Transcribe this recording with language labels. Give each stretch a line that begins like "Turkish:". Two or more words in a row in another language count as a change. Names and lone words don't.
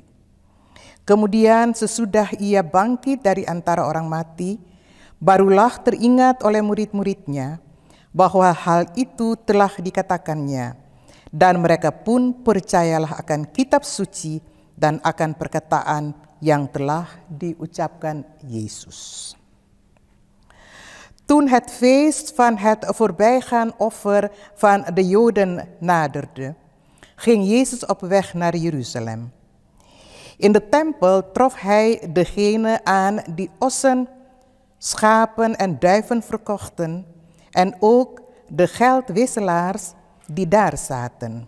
Indonesian: Kemudian sesudah ia bangkit dari antara orang mati, barulah teringat oleh murid-muridnya bahwa hal itu telah dikatakannya, dan mereka pun percayalah akan kitab suci dan akan perkataan yang telah diucapkan Yesus.
Dutch: Toen het feest van het voorbijgaan offer van de Joden naderde, ging Jezus op weg naar Jeruzalem. In de tempel trof hij degenen aan die ossen, schapen en duiven verkochten, en ook de geldwisselaars die daar zaten.